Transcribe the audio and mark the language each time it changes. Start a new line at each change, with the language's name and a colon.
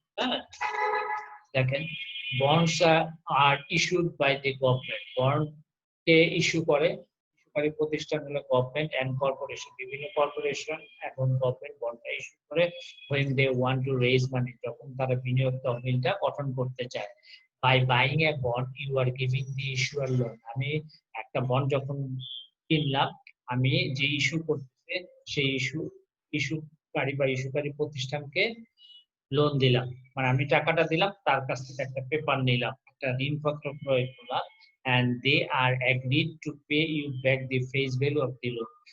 Bangla: হ্যাঁ, দেখেন,
English: Bonds are issued by the government.
Bangla: Bond কে ইস্যুকারী প্রতিষ্ঠান হলো
English: Government and corporation.
Bangla: বিভিন্ন কর্পোরেশন এবং গভর্নমেন্ট বন্ডটা ইস্যু করে
English: when they want to raise money,
Bangla: যখন তারা বিনিয়োগ তহবিলটা গঠন করতে চায়।
English: by buying a bond you are giving the issuer loan।
Bangla: আমি একটা বন্ড যখন কিনলাম, আমি যে ইস্যু করতেছে সেই ইস্যুকারী প্রতিষ্ঠানকে লোন দিলাম, মানে আমি টাকাটা দিলাম, তার কাছ থেকে একটা পেপার নিলাম, একটা ঋণপত্র ক্রয় করলাম,
English: and they are agreed to pay you back the face value of the loan।